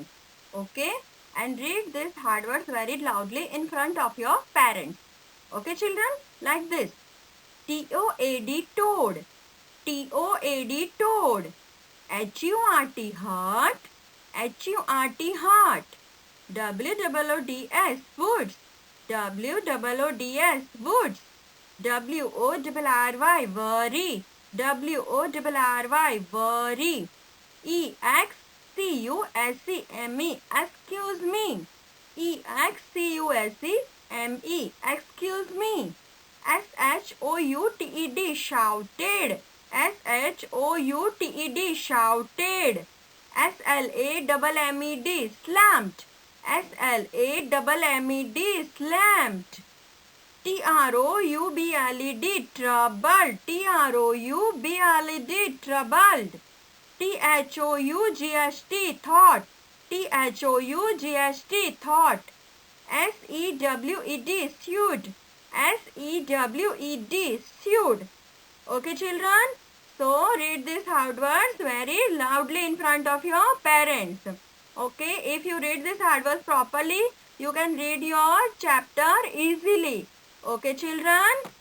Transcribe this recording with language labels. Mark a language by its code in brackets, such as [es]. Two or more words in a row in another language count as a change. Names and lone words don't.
[en] Okay? And read these hard words very loudly in front of your parents. Okay, children? Like this. T-O-A-D, toad. T-O-A-D, toad. H-U-R-T, heart. H-U-R-T, heart. W-O-O-D-S, woods. W-O-O-D-S, woods. W-O-R-R-Y, worry. W-O-R-R-Y, worry. E-X-C-U-S-E-M-E, excuse me. E-X-C-U-S-E-M-E, excuse me. S-H-O-U-T-E-D, shouted. S-H-O-U-T-E-D, shouted. S-L-A-M-M-E-D, slammed. S-L-A-M-M-E-D, slammed. T-R-O-U-B-L-E-D, troubled. T-R-O-U-B-L-E-D, troubled. T-H-O-U-G-H-T, thought. T-H-O-U-G-H-T, thought. S-E-W-E-D, sued. S-E-W-E-D, sued. Okay, children? So, read these hard words very loudly in front of your parents. Okay, if you read these hard words properly, you can read your chapter easily. Okay, children?